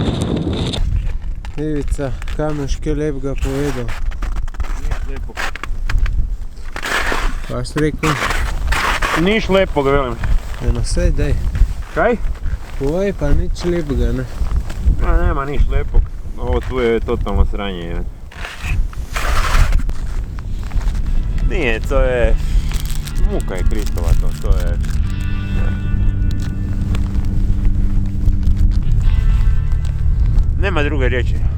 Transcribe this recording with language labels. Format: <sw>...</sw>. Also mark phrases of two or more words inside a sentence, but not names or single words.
<sl>Ivica, kaj mi še lepega povedal?</sl> <hr>Niš lepo.</hr> <sl>Kaj si rekel?</sl> <hr>Niš lepo, ga velim.</hr> <sl>Eno sej, daj. Kaj? Povej pa nič lepega, ne?</sl> <hr>Pa nema niš lepo. Ovo tu je totalno sranje. Nije, to je... Muka je Kristova to je... Nema druge riječi.</hr>